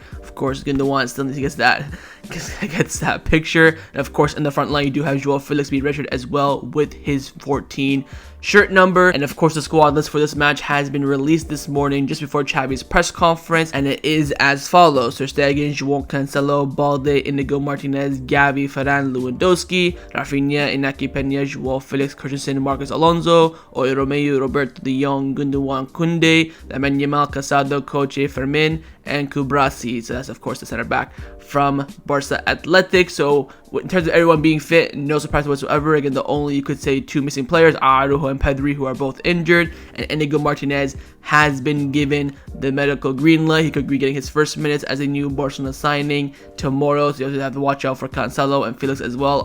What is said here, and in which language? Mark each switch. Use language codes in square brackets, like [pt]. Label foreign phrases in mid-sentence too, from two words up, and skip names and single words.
[en] Of course, Gundogan still gets that picture. And of course, in the front line, you do have Joao Felix being registered as well with his 14 shirt number. And of course, the squad list for this match has been released this morning just before Xavi's press conference, and it is as follows: Ter Stegen, Joao Cancelo, Balde, Inigo Martinez, Gavi, Ferran, Lewandowski, Raphinha, Iñaki Peña, Joao Felix, Christensen, Marcos Alonso, Oy Romeo, Roberto De Jong, Gundogan, Koundé, Lamine Yamal, Casado, Coche, Fermin, and Kubrasi. So that's of course the center back from Barca Athletic. So in terms of everyone being fit, no surprise whatsoever. Again, the only, you could say, two missing players are Araujo and Pedri, who are both injured, and Inigo Martinez has been given the medical green light. He could be getting his first minutes as a new Barcelona signing tomorrow, so you also have to watch out for Cancelo and Felix as well.